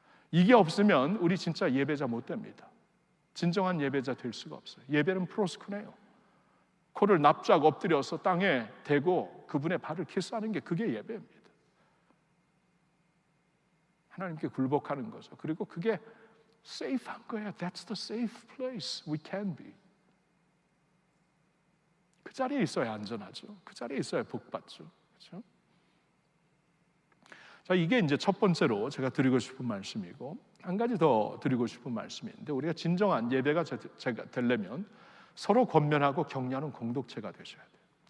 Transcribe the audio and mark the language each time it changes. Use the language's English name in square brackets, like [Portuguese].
[Korean] 이게 없으면 우리 진짜 예배자 못 됩니다. 진정한 예배자 될 수가 없어요. 예배는 프로스쿠네요. 코를 납작 엎드려서 땅에 대고 그분의 발을 키스하는 게, 그게 예배입니다. 하나님께 굴복하는 거죠. 그리고 그게 safe한 거예요. [English] That's the safe place we can be. [Korean] 그 자리에 있어야 안전하죠. 그 자리에 있어야 복받죠. 그렇죠? 자, 이게 이제 첫 번째로 제가 드리고 싶은 말씀이고, 한 가지 더 드리고 싶은 말씀이 있는데, 우리가 진정한 예배가 되려면 서로 권면하고 격려하는 공동체가 되셔야 돼요.